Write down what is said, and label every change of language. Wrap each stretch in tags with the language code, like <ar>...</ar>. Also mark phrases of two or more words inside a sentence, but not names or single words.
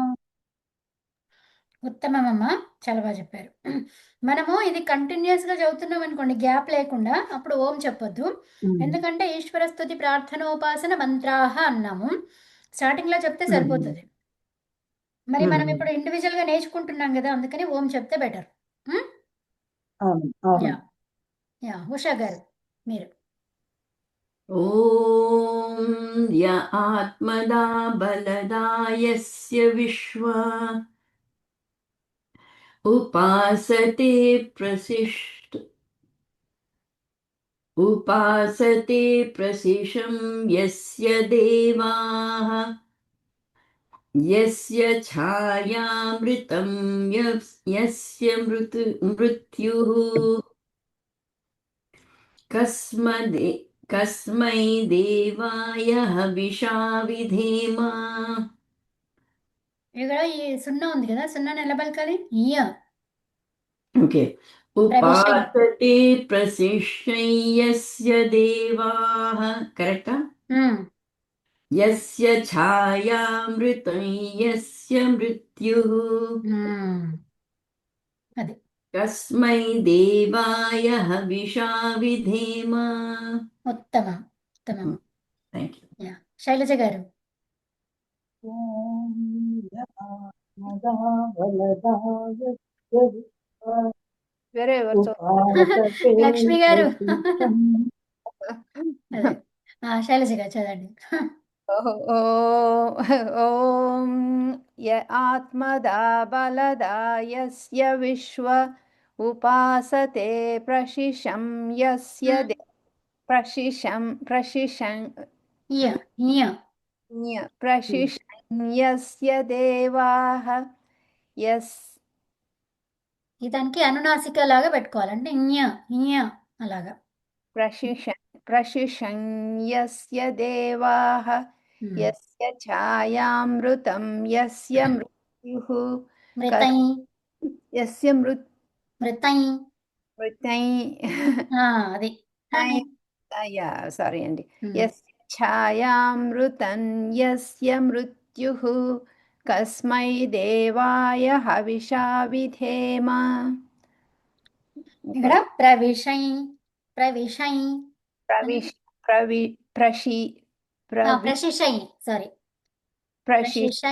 <te>ఉత్తమమమ్మ చాలా బాగా చెప్పారు మనము ఇది కంటిన్యూస్ గా చదువుతున్నాం అనుకోండి గ్యాప్ లేకుండా అప్పుడు ఓం చెప్పొద్దు ఎందుకంటే ఈశ్వర స్తుతి ప్రార్థనోపాసన మంత్రాహ అన్నాము స్టార్టింగ్ లో చెప్తే సరిపోతుంది మరి మనం ఇప్పుడు ఇండివిజువల్ గా నేర్చుకుంటున్నాం కదా అందుకని ఓం చెప్తే బెటర్ యా యా ఉషా గారు మీరు</te> <sa>ॐ य आत्मदा बलदायस्य विश्व उपासते प्रसिशं यस्य देवाः यस्य छायामृतं यस्य मृत्युः कस्मै देवाय हविषा विधेम</sa> <te>ఇక్కడ ఈ సున్నా ఉంది కదా సున్నా ఎలా పలకాలి ఇయ</te> <sa>ओके उपासते प्रसिशं यस्य देवाः करेक्टा यस्य छायामृतं यस्य मृत्युः</sa> <te>అది</te> <sa>कस्मै देवाय हविषा विधेम</sa> <te>ఉత్తమం ఉత్తమం</te> <en>Thank you</en> <te>యా శైలజ గారు</te> <sa>ఓం య ఆత్మదా బలదాయస్య విశ్వ</sa> <te>వేరే ఎవరితో</te> <sa>ఉపాసతే</sa> <te>లక్ష్మి గారు</te> <sa>ప్రసిశం</sa> <te>అదే శైలజ గారు చదవండి</te> <sa>ॐ य आत्मदा बलदायस्य विश्व उपासते प्रशिशं यस्य प्रशिशं ఇయ ఇయ प्रशिशं यस्य देवाः यस्</sa> <te>దానికి అనునాసిక లాగా పెట్టుకోవాలంటే ఇయ ఇయ అలాగా</te> <sa>प्रशिशं यस्य देवाः यस्य छायामृतं यस्य मृत्युः మృతై यस्य మృతై मृत्यै</sa> <te>అది సారీ అండి</te> <sa>యస్య ఛాయామృతం యస్య మృత్యుః కస్మై దేవాయ హవిషా విధేమ</sa> <te>ఇక్కడ ప్రవిషై ప్రవిషై ప్రశిషై సారీ ప్రశిషై</te>